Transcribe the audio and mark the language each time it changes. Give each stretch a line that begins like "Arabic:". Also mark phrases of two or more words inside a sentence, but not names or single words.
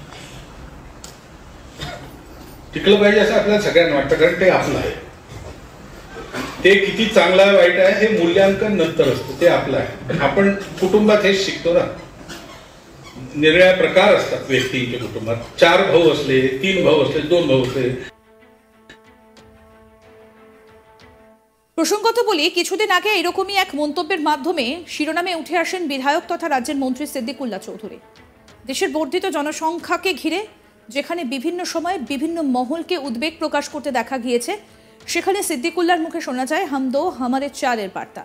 Marathi: टिकलं पाहिजे असं आपल्याला सगळ्यांना वाटतं, कारण ते आपलं आहे. ते किती चांगलं आहे वाईट आहे हे मूल्यांकन नंतर असतं, ते आपलं आहे. आपण कुटुंबात हेच शिकतो ना. निरनिराळे प्रकार असतात व्यक्तींच्या कुटुंबात. 4 भाऊ असले, 3 भाऊ असले, 2 भाऊ असले.
Bangla: প্রসঙ্গত বলি, কিছুদিন আগে এরকমই এক মন্তব্যের মাধ্যমে শিরোনামে উঠে আসেন বিধায়ক তথা রাজ্যের মন্ত্রী সিদ্দিকুল্লাহ চৌধুরী। দেশের বর্ধিত জনসংখ্যাকে ঘিরে যেখানে বিভিন্ন সময়ে বিভিন্ন মহলকে উদ্বেগ প্রকাশ করতে দেখা গিয়েছে, সেখানে সিদ্দিকুল্লাহর মুখে শোনা যায়
Hindi: हम दो हमारे
Bangla: চারের বার্তা।